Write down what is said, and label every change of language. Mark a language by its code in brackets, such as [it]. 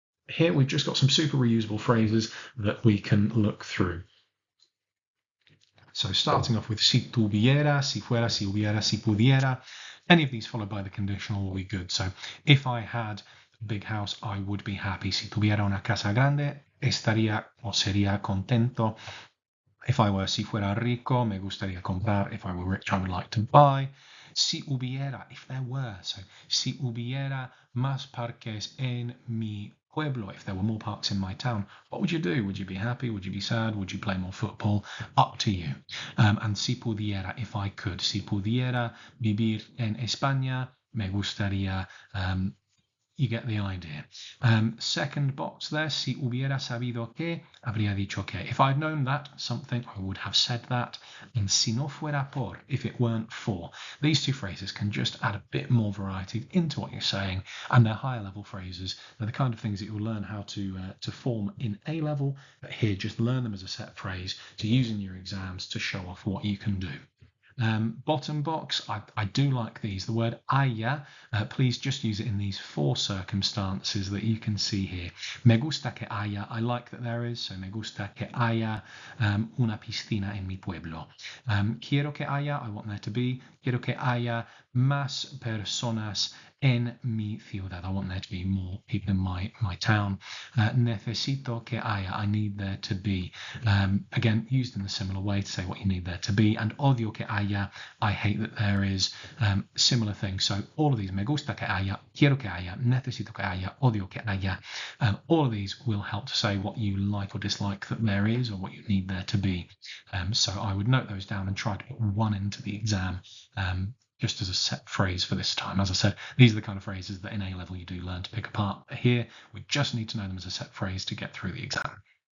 [en] Here we've just got some super reusable phrases that we can look through. So starting off with [es] si tuviera, si fuera, si hubiera, si pudiera. [en] Any of these followed by the conditional will be good. So if I had a big house, I would be happy. [es] Si tuviera una casa grande, estaría o sería contento. [en] If I were, [es] si fuera rico, me gustaría comprar. [en] If I were rich, I would like to buy. [es] Si hubiera, [en] if there were. So [es] si hubiera más parques en mi pueblo, [en] if there were more parks in my town, what would you do? Would you be happy? Would you be sad? Would you play more football? Up to you. And [es] si pudiera, [en] if I could. [es] Si pudiera vivir en España, me gustaría [en] you get the idea. Second box there, [es] si hubiera sabido que, habría dicho que. [en] If I'd known that something, I would have said that. And [es] si no fuera por, [en] if it weren't for. These two phrases can just add a bit more variety into what you're saying, and they're higher level phrases. They're the kind of things that you'll learn how to form in A level, but here just learn them as a set phrase to use in your exams to show off what you can do. Bottom box, I do like these. The word haya, please just use it in these 4 circumstances that you can see here. [es] Me gusta que haya, [en] I like that there is, so [es] me gusta que haya una piscina en mi pueblo. Quiero que haya, [en] I want there to be. [es] Quiero que haya más personas en mi ciudad. [en] I want there to be more people in my town. [es] Necesito que haya, [en] I need there to be. Again, used in a similar way to say what you need there to be. And [es] odio que haya, [en] I hate that there is. Similar thing. So all of these, [es] me gusta que haya, [en] quiero que haya, necesito que haya, odio que haya. All of these will help to say what you like or dislike that there is or what you need there to be. So I would note those down and try to put one into the exam. Just as a set phrase for this time. As I said, these are the kind of phrases that in A level you do learn to pick apart. Here, we just need to know them as a set phrase to get through the exam.